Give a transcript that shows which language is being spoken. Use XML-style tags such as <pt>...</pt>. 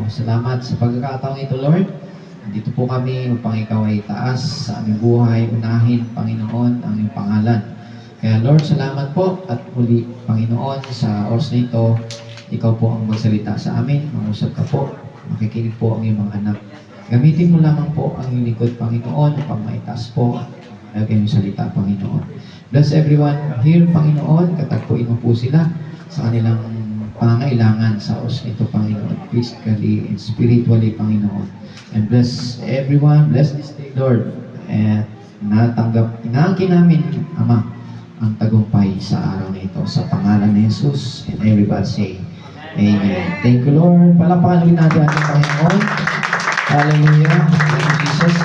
<tl>Salamat sa pagkakataong ito, Lord. Nandito po kami upang Ikaw ay taas sa aming buhay, unahin, Panginoon, ang iyong pangalan. Kaya Lord, salamat po at muli, Panginoon, sa oras na ito, Ikaw po ang magsalita sa amin. Mangusap ka po, makikinig po ang iyong mga anak. Gamitin mo lamang po ang iyong lingkod, Panginoon, upang maitaas po ang iyong salita, Panginoon.</tl> <en>Bless everyone here,</en> <tl>Panginoon. Katagpuin mo po sila sa kanilang pangangailangan sa oras nito, Panginoon.</tl> <en>Physically and spiritually, Panginoon. And bless everyone. Bless this day, Lord.</en> <tl>And inaangkin namin, Ama, ang tagumpay sa araw na ito. Sa pangalan ni Jesus.</tl> <en>And everybody say, Amen. Thank you, Lord.</en> <tl>Palapakan ulit natin ating Panginoon. Hallelujah.</tl> <en>Thank you, Jesus.</en>